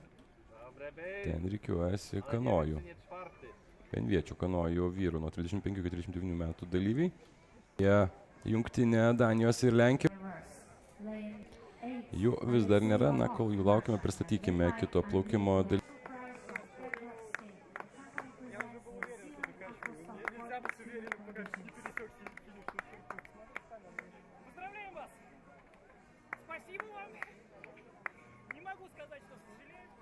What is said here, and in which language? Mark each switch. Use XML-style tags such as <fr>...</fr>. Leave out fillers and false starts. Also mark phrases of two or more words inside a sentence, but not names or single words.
<lt>Ten rikiuojasi kanojų. Vienviečių kanojų vyrų nuo 35 iki 39 metų dalyviai. Jie jungtinė Danijos ir Lenkijos. Jų vis dar nėra, na kol jų laukime, pristatykime kito plaukimo dalyvį.</lt> <ru>Поздравляем вас! Спасибо вам! Не могу сказать, что сожалею.</ru>